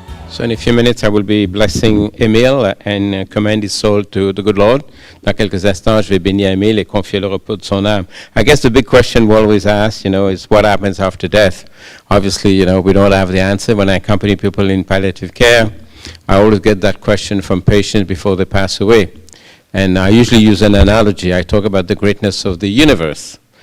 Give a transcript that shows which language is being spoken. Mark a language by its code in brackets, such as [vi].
[en] So in a few minutes, I will be blessing Emile and commend his soul to the good Lord. [fr] Dans quelques instants, je vais bénir Emile et confier le repos de son âme. [en] I guess the big question we always ask, is what happens after death? Obviously, we don't have the answer. When I accompany people in palliative care, I always get that question from patients before they pass away. And I usually use an analogy. I talk about the greatness of the universe.